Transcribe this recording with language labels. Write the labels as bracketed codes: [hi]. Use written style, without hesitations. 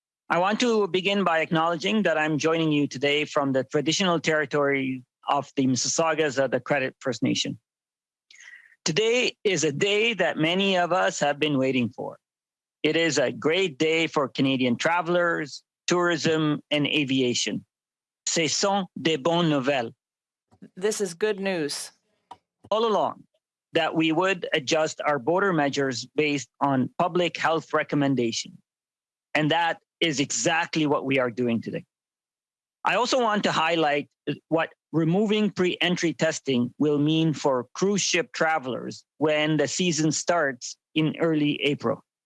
[en] I want to begin by acknowledging that I'm joining you today from the traditional territory of the Mississaugas of the Credit First Nation. Today is a day that many of us have been waiting for. It is a great day for Canadian travelers, tourism, and aviation. [fr] Ce sont des bonnes nouvelles. [en] This is good news. All along, that we would adjust our border measures based on public health recommendation. And that is exactly what we are doing today. I also want to highlight what removing pre-entry testing will mean for cruise ship travelers when the season starts in early April.